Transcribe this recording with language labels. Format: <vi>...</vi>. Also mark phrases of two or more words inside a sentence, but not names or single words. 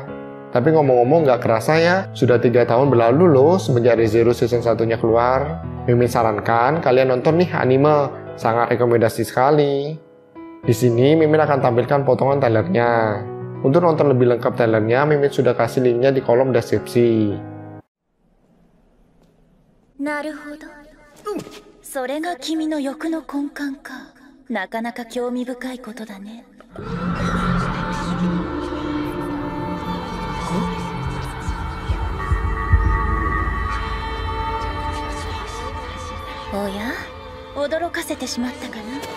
<id>Tapi ngomong-ngomong gak kerasa ya, sudah 3 tahun berlalu loh semenjak Re:Zero Season 1-nya keluar. Mimin sarankan kalian nonton nih anime, sangat rekomendasi sekali. Di sini Mimin akan tampilkan potongan trailernya. Untuk nonton lebih lengkap trailernya, Mimin sudah kasih linknya di kolom deskripsi.</id> <ja>なるほど。それが君の欲の根幹か。なかなか興味深いことだね。おや、驚かせてしまったかな。</ja>